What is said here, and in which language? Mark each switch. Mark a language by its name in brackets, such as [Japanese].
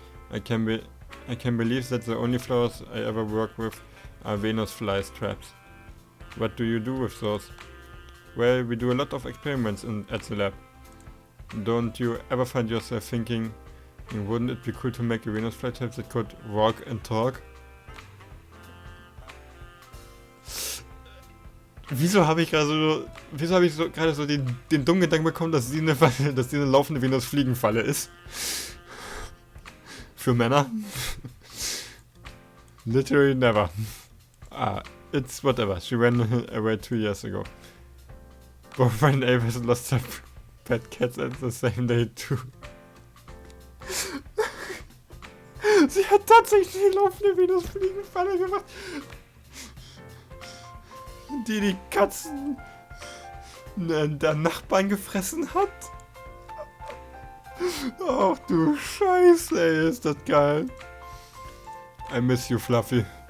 [English] I can believe that the only flowers I ever work with are Venus flies traps. What do you do with those? Well, we do a lot of experiments at the lab. Don't you ever find yourself thinking, wouldn't it be cool to make a Venus fly trap that could walk and talk? [German] Wieso habe ich gerade so den dummen Gedanken bekommen, dass sie eine laufende Venus-Fliegenfalle ist? Für Männer? [English] Literally never. It's whatever. She ran away 2 years ago. Both my neighbors lost their pet cats at the same day too. [German] Sie hat tatsächlich eine laufende Venus-Fliegenfalle gemacht, die Katzen der Nachbarn gefressen hat. Ach du Scheiße, ey, ist das geil. [English] I miss you, Fluffy.